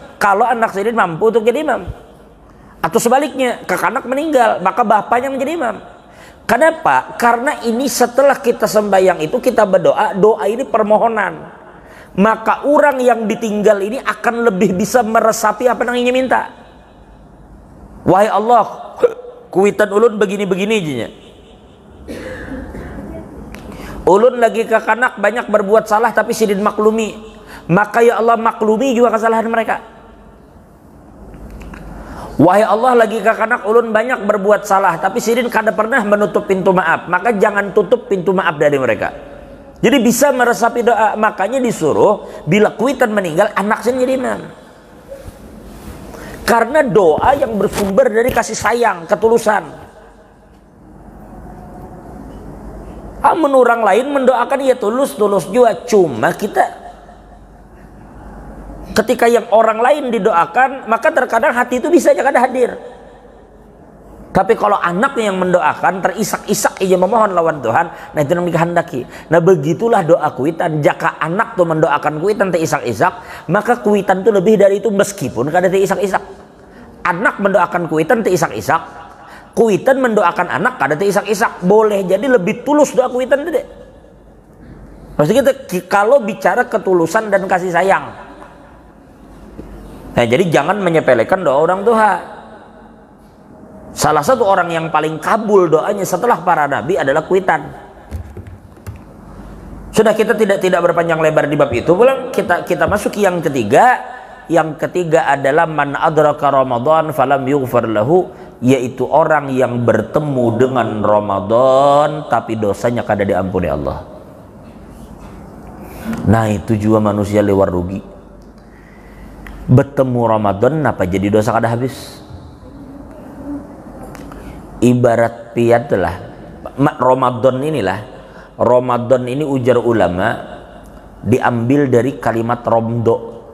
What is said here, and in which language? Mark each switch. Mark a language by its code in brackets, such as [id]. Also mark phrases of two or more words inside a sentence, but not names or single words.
[id] Kalau anak sidin mampu untuk jadi imam. Atau sebaliknya, kakak anak meninggal, maka bapaknya menjadi imam. Kenapa? Karena ini setelah kita sembahyang itu kita berdoa, doa ini permohonan. Maka orang yang ditinggal ini akan lebih bisa meresapi apa yang ingin minta. Wahai Allah, [bjn] Kuitan ulun begini-begini aja. [id] Ulun lagi ke kanak banyak berbuat salah tapi sidin maklumi. Maka ya Allah maklumi juga kesalahan mereka. Wahai Allah lagi ke kanak ulun banyak berbuat salah tapi sidin kada pernah menutup pintu maaf, maka jangan tutup pintu maaf dari mereka. Jadi bisa meresapi doa. Makanya disuruh bila Kuitan meninggal anak sidin jadi imam. Karena doa yang bersumber dari kasih sayang, ketulusan. Amun orang lain mendoakan ya tulus juga, cuma kita ketika yang orang lain didoakan, maka terkadang hati itu bisa aja kada hadir. Tapi kalau anaknya yang mendoakan, terisak-isak ia memohon lawan Tuhan, nah itu yang dikehendaki. Nah begitulah doa Kuitan. Jika anak tuh mendoakan Kuitan terisak-isak, maka Kuitan itu lebih dari itu meskipun kada terisak-isak. Anak mendoakan Kuitan terisak-isak, Kuitan mendoakan anak kada terisak-isak. Boleh jadi lebih tulus doa Kuitan itu deh. Maksudnya kita kalau bicara ketulusan dan kasih sayang. Nah, jadi jangan menyepelekan doa orang tua. Salah satu orang yang paling kabul doanya setelah para nabi adalah Kuitan. Sudah, kita tidak berpanjang lebar di bab itu. Pulang kita masuk yang ketiga. Yang ketiga adalah [ar] من أدرك رمضان فلم يغفر له, [id] yaitu orang yang bertemu dengan Ramadan tapi dosanya kada diampuni Allah. Nah, itu juga manusia lewat rugi. Bertemu Ramadan apa jadi dosa kada habis. Ibarat piat lah Ramadan ini ujar ulama diambil dari kalimat romdo.